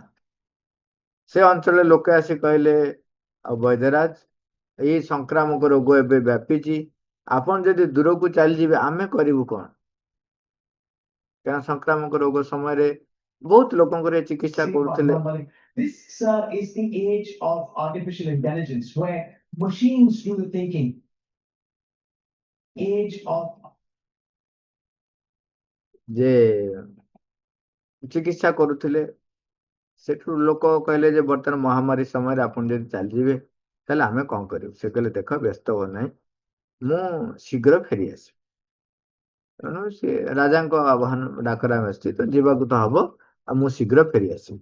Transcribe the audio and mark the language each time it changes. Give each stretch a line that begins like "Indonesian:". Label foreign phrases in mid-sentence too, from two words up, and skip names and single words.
Odia: ସେ ଅଞ୍ଚଳରେ ଲୋକେ ଆସି କହିଲେ, ଆଉ ବୈଦ୍ୟରାଜ, ଏଇ ସଂକ୍ରାମକ ରୋଗ ଏବେ ବ୍ୟାପିଛି, ଆପଣ ଯଦି ଦୂରକୁ ଚାଲିଯିବେ ଆମେ କରିବୁ କଣ? କାରଣ ସଂକ୍ରାମକ ରୋଗ ସମୟରେ ବହୁତ ଲୋକଙ୍କର ଏ ଚିକିତ୍ସା
English: See,
Odia: କରୁଥିଲେ।
English: this is the age of artificial intelligence where machines do the thinking. Age of
Odia: ଯେ ଚିକିତ୍ସା କରୁଥିଲେ, ସେଠୁ ଲୋକ କହିଲେ ଯେ ବର୍ତ୍ତମାନ ମହାମାରୀ ସମୟରେ ଆପଣ ଯଦି ଚାଲିଯିବେ ତାହେଲେ ଆମେ କଣ କରିବୁ? ସେ କହିଲେ, ଦେଖ, ବ୍ୟସ୍ତ ହୁଅ ନାହିଁ, ମୁଁ ଶୀଘ୍ର ଫେରି ଆସିବି। ତେଣୁ ସେ ରାଜାଙ୍କ ଆହ୍ୱାନ ଡାକରା ଆସିଛି, ତ ଯିବାକୁ ତ ହବ, ଆଉ ମୁଁ ଶୀଘ୍ର ଫେରି ଆସିବି।